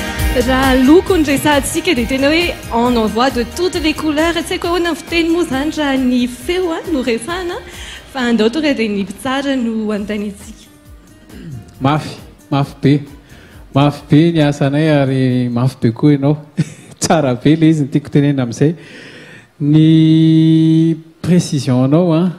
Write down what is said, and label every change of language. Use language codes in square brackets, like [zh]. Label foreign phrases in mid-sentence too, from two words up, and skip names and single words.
[mg] raha loko ny resantsika dia tena hoe [fr] on envoie de toutes les couleurs [mg] tsy haiko ahoana ny fiteny moa zany raha ny feo no refana fa andao tonga dia ny mpitsara no antany antsika. mafy be ny asanay ary mafy be koa ianao tsara be le izy ny tiako tenena amin'izay ny précision anao a